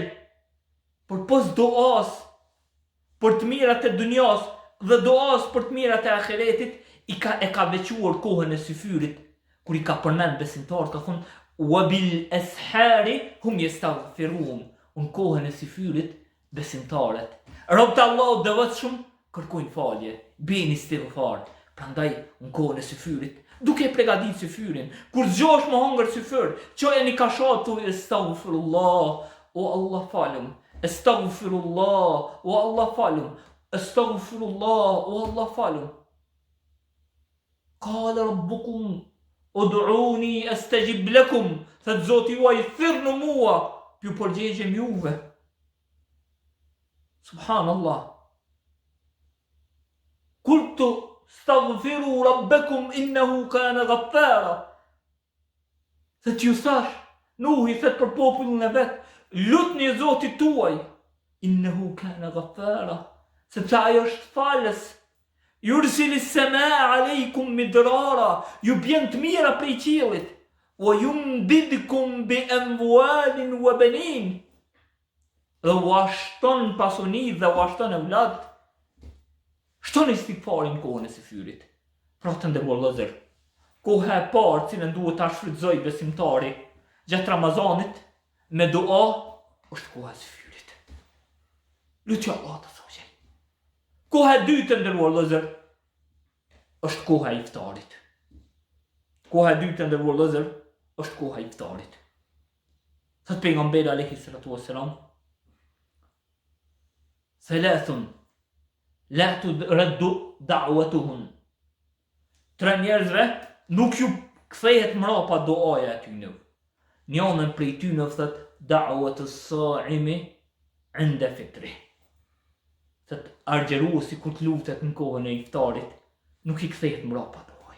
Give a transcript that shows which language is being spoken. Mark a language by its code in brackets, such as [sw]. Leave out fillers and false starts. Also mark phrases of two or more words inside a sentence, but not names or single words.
[sq] Por pos duas për të mirat e dunjas dhe duas për të mirat e ahiretit, e ka vequar kohën e syfyrit, kur i ka përmend besimtarët, ka thonë [ar] و بالأسحار هم يستغفرون, [sq] në kohën e syfyrit besimtarët, robët e Allahut devotshëm kërkojnë falje, bëjnë istighfar. Prandaj në kohën e syfyrit, duke përgatitur syfyrin, kur zgjohesh më hëngër syfyr, çojeni kashatu astaghfirullah, o Allah falem, astaghfirullah, o Allah falem, astaghfirullah, o Allah falem. [ar] قال ربكم ادعوني أستجب لكم, [sq] thot Zoti juaj thirrni mua, ju përgjigjem juve. Subhanallah. [ar] قلت استغفروا ربكم إنه كان غفارا. [sq] Thot ju thash, Nuhi thot për popullin e vet, lutni Zotit tuaj, [ar] إنه كان غفارا, [sq] sepse ai është falës. [ar] يرسل السماء عليكم مدرارا, [sq] ju bjen të mira prej qiellit, [ar] ويمددكم بأموال وبنين, [sq] dhe u ashton pasuni dhe u ashton evlad. Shton istighfarin kohën e syfyrit. Pra të nderuar vëllezër, koha e parë cilën duhet ta shfrytëzoj besimtari gjatë Ramazanit me dua është koha e syfyrit. Lutja Allah të thoshe. Koha e dytë të nderuar vëllezër është koha e iftarit. Koha e dytë të nderuar vëllezër është koha e iftarit. Thot pejgamberi [ar] عليه الصلاة والسلام, ثلاثة لا ترد دعوتهم. [sq] Tre njerëzve nuk ju kthehet mrapa duaja e tyre. Njënën prej tyre thot [ar] دعوة الصائم عند فطره. [sq] Thot argjeruesi kur të lutet në kohën e iftarit, nuk i kthehet mrapa duaja.